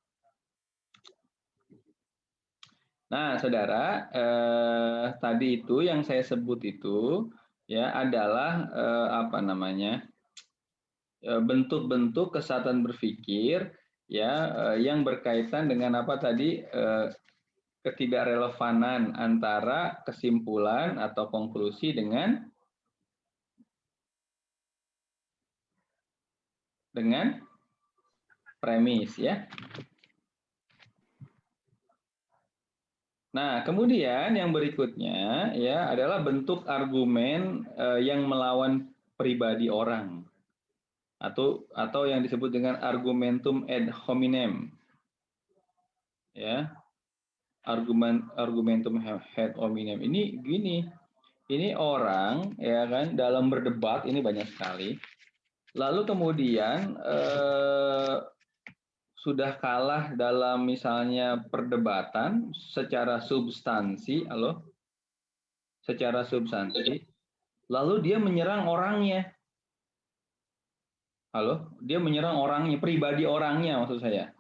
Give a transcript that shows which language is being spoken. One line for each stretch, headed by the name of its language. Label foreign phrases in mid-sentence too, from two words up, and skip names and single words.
Indonesian: Nah saudara, tadi itu yang saya sebut itu ya adalah apa namanya bentuk-bentuk kesatuan berpikir ya yang berkaitan dengan apa tadi ketidakrelevanan antara kesimpulan atau konklusi dengan premis ya. Nah, kemudian yang berikutnya ya adalah bentuk argumen yang melawan pribadi orang atau yang disebut dengan
Latin: argumentum ad hominem.
Indonesian: Ya.
Latin: Argumentum ad hominem
Indonesian: ini gini. Ini orang ya kan dalam berdebat ini banyak sekali. Lalu kemudian sudah kalah dalam misalnya perdebatan secara substansi, secara substansi, lalu dia menyerang orangnya, dia menyerang orangnya, pribadi orangnya maksud saya.